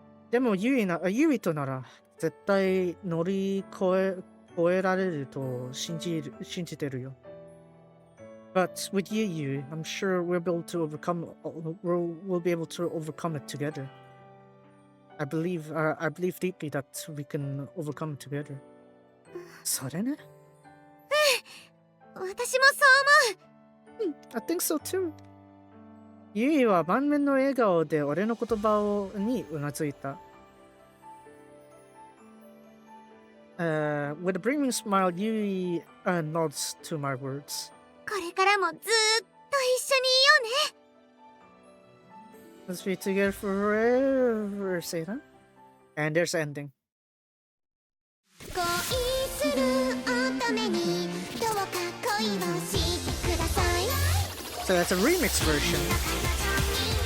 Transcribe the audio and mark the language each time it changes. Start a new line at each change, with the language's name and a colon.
Japanese: でもユイとなら絶対乗り越えられると信じてるよ。
English: But with Yui, I'm sure we'll be able to overcome it together. I believe deeply that we can overcome it together.
Japanese: それね。私もそう思う。
English: I think so too.
Japanese: ユイは満面の笑顔で俺の言葉にうなずいた。
English: With a brimming smile, Yui nods to my words.
Japanese: これからもずーっと一緒にいようね。
English: Let's be together forever, say that. And there's the ending.
Japanese: 恋する乙女にどうか恋をしてください。
English: So that's a remix version.